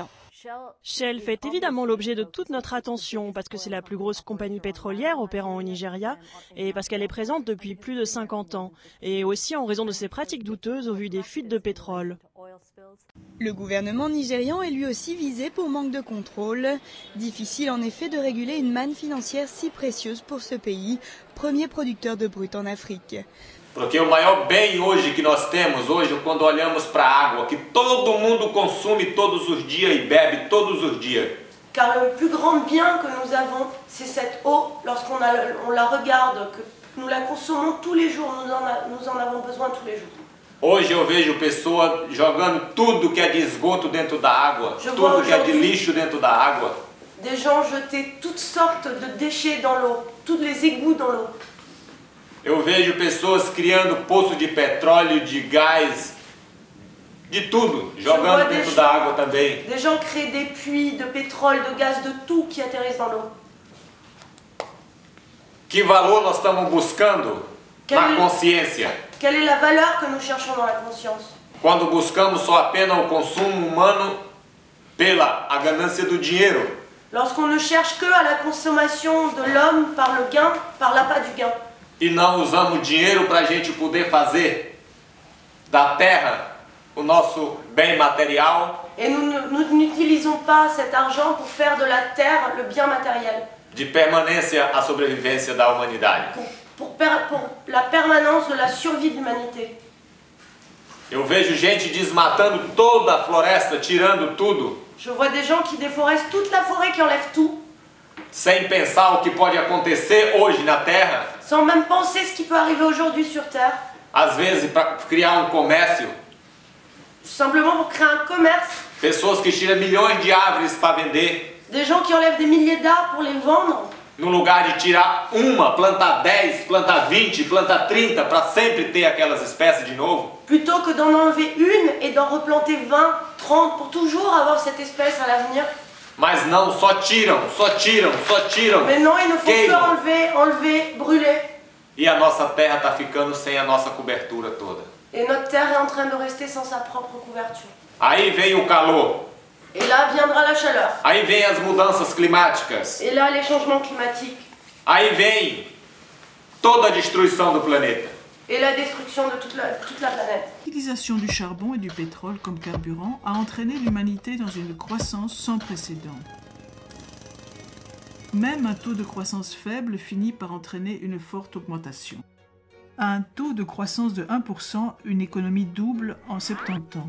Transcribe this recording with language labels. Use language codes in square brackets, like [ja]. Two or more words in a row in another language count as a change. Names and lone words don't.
[fr] Shell fait évidemment l'objet de toute notre attention parce que c'est la plus grosse compagnie pétrolière opérant au Nigeria et parce qu'elle est présente depuis plus de 50 ans et aussi en raison de ses pratiques douteuses au vu des fuites de pétrole. Le gouvernement nigérian est lui aussi visé pour manque de contrôle. Difficile en effet de réguler une manne financière si précieuse pour ce pays, premier producteur de brut en Afrique. [pt] Porque o maior bem hoje que nós temos hoje, quando olhamos para a água, que todo mundo consome todos os dias e bebe todos os dias. [fr] Car le plus grand bien que nous avons, c'est cette eau. Lorsqu'on la regarde, que nous la consommons tous les jours, nous en avons besoin tous les jours. [pt] Hoje eu vejo pessoas jogando tudo que é de esgoto dentro da água, tudo que é de lixo dentro da água. [fr] Des gens jetaient toutes sortes de déchets dans l'eau, tous les égouts dans l'eau. [pt] Eu vejo pessoas criando poços de petróleo, de gás, de tudo, jogando dentro da água também. [fr] Des gens créent des puits de pétrole, de gaz, de tout qui atterrissent dans l'eau. [pt] Que valor nós estamos buscando na consciência? [fr] Quelle est la valeur que nous cherchons dans la conscience? [pt] Quando buscamos só apenas o consumo humano pela a ganância do dinheiro. [fr] Lorsqu'on ne cherche que à la consommation de l'homme par le gain, par l'appât du gain. [pt] E não usamos dinheiro para a gente poder fazer da terra o nosso bem material. [fr] Et nous n'utilisons pas cet argent pour faire de la terre le bien matériel. [pt] De permanência à sobrevivência da humanidade. [fr] Pour la permanence de la survie de l'humanité. [pt] Eu vejo gente desmatando toda a floresta, tirando tudo. [fr] Je vois des gens qui déforestent toute la forêt, qui enlèvent tout. [pt] Sem pensar o que pode acontecer hoje na Terra. [fr] Sans même penser ce qui peut arriver aujourd'hui sur Terre. [pt] Às vezes para criar comércio. [fr] Simplement pour créer un commerce. [pt] Pessoas que tiram milhões de árvores para vender. [fr] Des gens qui enlèvent des milliers d'arbres pour les vendre. [pt] No lugar de tirar uma, plantar 10, plantar 20, plantar 30 para sempre ter aquelas espécies de novo. [fr] Plutôt que d'en enlever une et d'en replanter 20, 30 pour toujours avoir cette espèce à l'avenir. [pt] Mas não, só tiram, só tiram, só tiram. [fr] Mais non, il ne faut que enlever, brûler. [pt] E a nossa terra está ficando sem a nossa cobertura toda. [fr] Et notre terre est en train de rester sans sa propre couverture. [pt] Aí vem o calor. [fr] Et là viendra la chaleur. [pt] Aí vem as mudanças climáticas. [fr] Et là les changements climatiques. [pt] Aí vem toda a destruição do planeta. [fr] Et la destruction de toute la planète. L'utilisation du charbon et du pétrole comme carburant a entraîné l'humanité dans une croissance sans précédent. Même un taux de croissance faible finit par entraîner une forte augmentation. À un taux de croissance de 1%, une économie double en 70 ans.